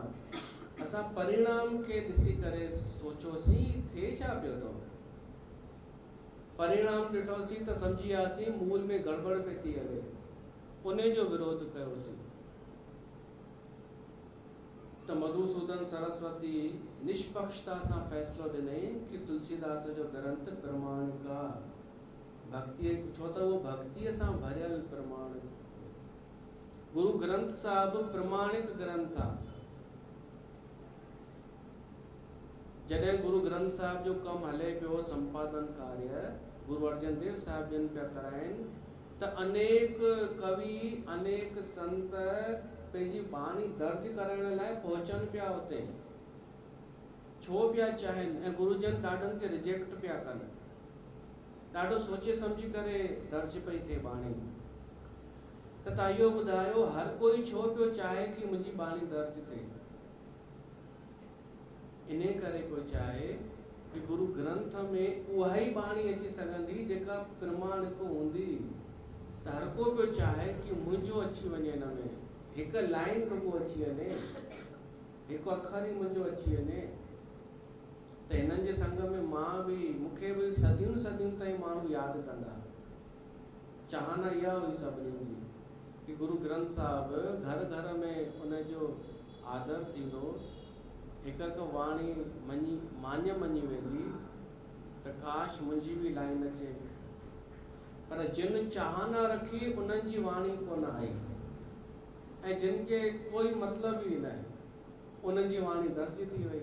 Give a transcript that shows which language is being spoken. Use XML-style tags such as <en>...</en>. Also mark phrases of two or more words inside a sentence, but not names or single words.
<sd>असां परिणाम खे ॾिसी करे सोचियोसीं थिए छा पियो थो। परिणाम ॾिठोसीं त सम्झी वियासीं मूल में गड़बड़ पई थी हले, उन जो विरोध कयोसीं। त मधुसूदन सरस्वती निष्पक्षता सां फ़ैसिलो ॾिनई कि तुलसीदास जो ग्रंथ प्रमाणिक आहे। भक्ति, छो त उहो भक्तिअ सां भरियल प्रमाण। गुरु ग्रंथ साहिब प्रमाणिक ग्रंथ आहे। जॾहिं गुरु ग्रंथ साहिब जो कमु हले पियो, संपादन कार्य गुरु अर्जन देव साहिब जन पिया कराइनि, त अनेक कवि, अनेक संत पंहिंजी बाणी दर्ज करण लाइ पहुचनि पिया उते। छो पिया चाहिनि? ऐं गुरुजन ॾाढनि खे रिजेक्ट पिया कनि। ॾाढो सोचे सम्झी करे दर्ज पई थिए बाणी। त तव्हां इहो ॿुधायो, हर कोई छो पियो चाहे कि मुंहिंजी बाणी दर्ज थिए? इन करे पियो चाहे कि गुरु ग्रंथ में उहा ई बाणी अची सघंदी जेका प्रमाणिक हूंदी। त हर को पियो चाहे कि मुंहिंजो अची वञे, हिन में हिकु लाइन रुॻो अची वञे, हिकु अखर ई मुंहिंजो अची वञे। त हिननि जे संग में मां बि, मूंखे बि सदियूं सदियूं ताईं माण्हू यादि कंदा। चाहना इहा हुई सभिनीनि जी कि गुरु ग्रंथ साहिब घर घर में उनजो आदर थींदो, हिकु हिकु वाणी मान्य मञी वेंदी। त काश मुंहिंजी बि लाइन अचे। पर जिन चाहना रखी उन्हनि जी वाणी कोन आई, ऐं जिन खे कोई मतिलबु ई न, उन्हनि जी वाणी दर्ज थी वई।</sd>